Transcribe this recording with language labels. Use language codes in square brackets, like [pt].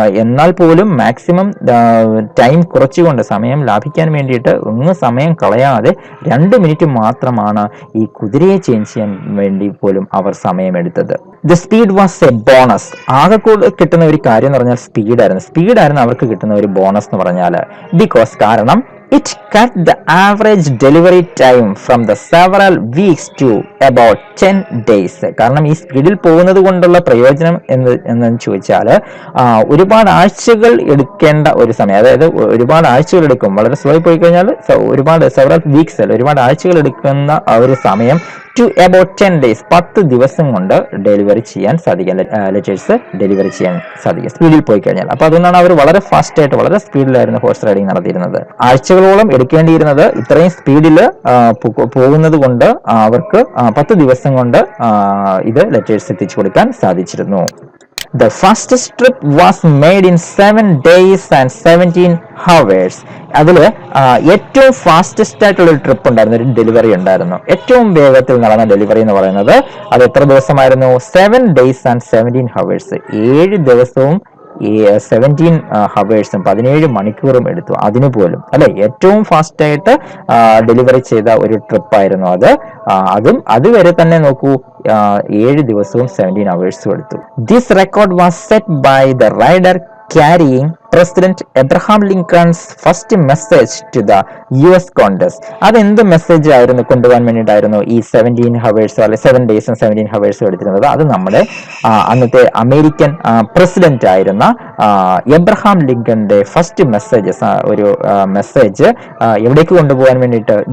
[ml] എന്നാൽ പോലും maximum time കുറച്ചുകൊണ്ട് സമയം ലാഭിക്കാൻ വേണ്ടിയിട്ട് ഒന്നും സമയം കളയാതെ 2 മിനിറ്റ് മാത്രമാണ് ഈ കുതിരയെ ചേഞ്ച് ചെയ്യാൻ വേണ്ടി പോലും അവർ സമയമെടുത്തത്. [en] The speed was a bonus. [ml] ആകെ കിട്ടുന്ന ഒരു കാര്യം എന്ന് പറഞ്ഞാൽ സ്പീഡായിരുന്നു അവർക്ക് കിട്ടുന്ന ഒരു ബോണസ് എന്ന് പറഞ്ഞാൽ. കാരണം [en] it cut the average delivery time from the several weeks to about 10 days. [ml] കാരണം ഈ സ്പീഡിൽ പോകുന്നത് കൊണ്ടുള്ള പ്രയോജനം എന്ന് ചോദിച്ചാൽ ഒരുപാട് ആഴ്ചകൾ എടുക്കേണ്ട ഒരു സമയം, അതായത് ഒരുപാട് ആഴ്ചകൾ എടുക്കും, വളരെ സ്ലോ പോയി കഴിഞ്ഞാൽ സെവറൽ വീക്സ് അല്ല, ഒരുപാട് ആഴ്ചകൾ എടുക്കുന്ന ആ ഒരു സമയം [en] to about 10 days, [ml] 10 ദിവസം കൊണ്ട് ഡെലിവറി ചെയ്യാൻ സാധിക്കും, ലെറ്റേഴ്സ് ഡെലിവറി ചെയ്യാൻ സാധിക്കും സ്പീഡിൽ പോയി കഴിഞ്ഞാൽ. അപ്പൊ അതുകൊണ്ടാണ് അവർ വളരെ ഫാസ്റ്റ് ആയിട്ട് വളരെ സ്പീഡിലായിരുന്നു ഹോഴ്സ് റൈഡിങ് നടത്തിയിരുന്നത്. ആഴ്ചകളോളം എടുക്കേണ്ടിയിരുന്നത് ഇത്രയും സ്പീഡിൽ പോകുന്നത് കൊണ്ട് അവർക്ക് 10 ദിവസം കൊണ്ട് ഇത് ലെറ്റേഴ്സ് എത്തിച്ചു കൊടുക്കാൻ സാധിച്ചിരുന്നു. [en] The fastest trip was made in 7 days and 17 hours. [ml] അതിൽ ഏറ്റവും ഫാസ്റ്റസ്റ്റ് ആയിട്ടുള്ള ഒരു ട്രിപ്പ് ഉണ്ടായിരുന്നു, ഒരു ഡെലിവറി ഉണ്ടായിരുന്നു. ഏറ്റവും വേഗത്തിൽ നടന്ന ഡെലിവറി എന്ന് പറയുന്നത് അത് എത്ര ദിവസമായിരുന്നു? [en] 7 days and 17 hours. [ml] 7 ദിവസവും 17 ഹവേഴ്സും 17 മണിക്കൂറും എടുത്തു. അതിന് പോലും അല്ലെ ഏറ്റവും ഫാസ്റ്റ് ആയിട്ട് ഡെലിവറി ചെയ്ത ഒരു ട്രിപ്പായിരുന്നു അത്. അതുവരെ തന്നെ നോക്കൂ, 7 ദിവസവും 17 ഹവേഴ്സും എടുത്തു. [en] This record was set by the rider carrying President Abraham Lincoln's first message to the US Congress. [ml] അതെന്ത് മെസ്സേജ് ആയിരുന്നു കൊണ്ടുപോകാൻ വേണ്ടിയിട്ടായിരുന്നു ഈ 17 ഹവേഴ്സ് അല്ലെ 7 ഡേയ്സും 17 ഹവേഴ്സും എടുത്തിരുന്നത്? അത് നമ്മുടെ അന്നത്തെ അമേരിക്കൻ പ്രസിഡന്റ് ആയിരുന്ന എബ്രഹാം ലിങ്കന്റെ ഫസ്റ്റ് മെസ്സേജസ്, ഒരു മെസ്സേജ് എവിടേക്ക് കൊണ്ടുപോകാൻ വേണ്ടിയിട്ട്?